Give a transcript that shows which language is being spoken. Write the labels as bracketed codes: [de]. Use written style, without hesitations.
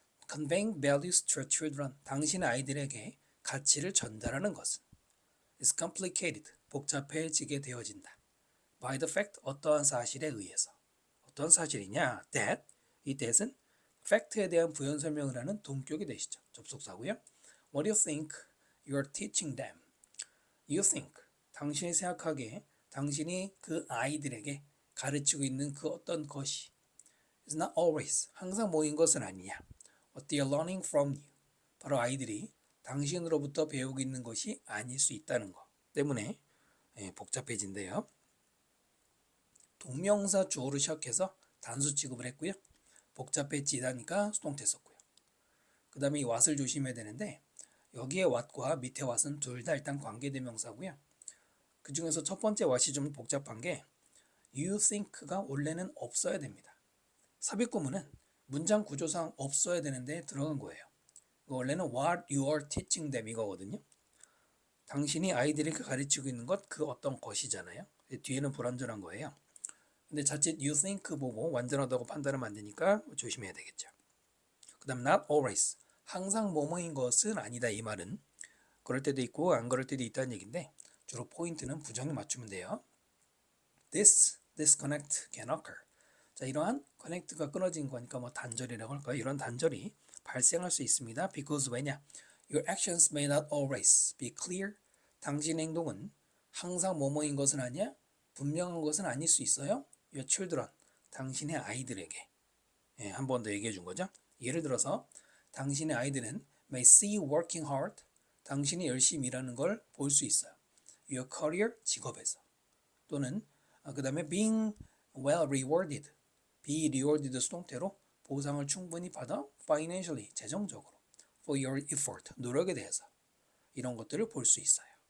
[en] Conveying values to children. [ko] 당신의 아이들에게 가치를 전달하는 것은 [en] is complicated. [ko] 복잡해지게 되어진다. [en] By the fact. [ko] 어떠한 사실에 의해서. 어떤 사실이냐? [en] That. [ko] 이 that은 fact에 대한 부연 설명을 하는 동격이 되시죠. 접속사고요. [en] What do you think you're teaching them? You think. [ko] 당신이 생각하기에 당신이 그 아이들에게 가르치고 있는 그 어떤 것이 [en] is not always. [ko] 항상 모인 것은 아니냐. [en] What they are learning from you. [ko] 바로 아이들이 당신으로부터 배우고 있는 것이 아닐 수 있다는 것 때문에 복잡해진대요. 동명사 주어로 시작해서 단수 취급을 했고요. 복잡해지다니까 수동태 썼고요. 그 다음에 이 what을 조심해야 되는데 여기에 what과 밑에 what은 둘 다 일단 관계대명사고요. 그 중에서 첫 번째 what이 좀 복잡한 게 [en] you think [ko] 가 원래는 없어야 됩니다. 삽입구문은 문장 구조상 없어야 되는데 들어간 거예요. 원래는 [en] what you are teaching them [ko] 이거거든요. 당신이 아이들에게 가르치고 있는 것 그 어떤 것이잖아요. 뒤에는 불완전한 거예요. 근데 자칫 [en] you think [ko] 보고 완전하다고 판단하면 안 되니까 조심해야 되겠죠. 그 다음 [en] not always. [ko] 항상 뭐뭐인 것은 아니다 이 말은 그럴 때도 있고 안 그럴 때도 있다는 얘기인데 주로 포인트는 부정에 맞추면 돼요. [en] This disconnect can occur. [ko] 자, 이러한 커넥트가 끊어진 거니까 뭐 단절이라고 할까요? 이런 단절이 발생할 수 있습니다. [en] Because [ko] 왜냐? [en] Your actions may not always be clear. [ko] 당신의 행동은 항상 뭐뭐인 것은 아니야? 분명한 것은 아닐 수 있어요. [en] Your children. [ko] 당신의 아이들에게. 한 번 더 얘기해 준 거죠. 예를 들어서 당신의 아이들은 [en] may see you working hard. [ko] 당신이 열심히 일하는 걸 볼 수 있어요. [en] Your career. [ko] 직업에서. 또는 그 다음에 [en] being well rewarded. be rewarded [ko] 수동태로 보상을 충분히 받아 [en] financially [ko] 재정적으로 [en] for your effort [ko] 노력에 대해서 이런 것들을 볼 수 있어요.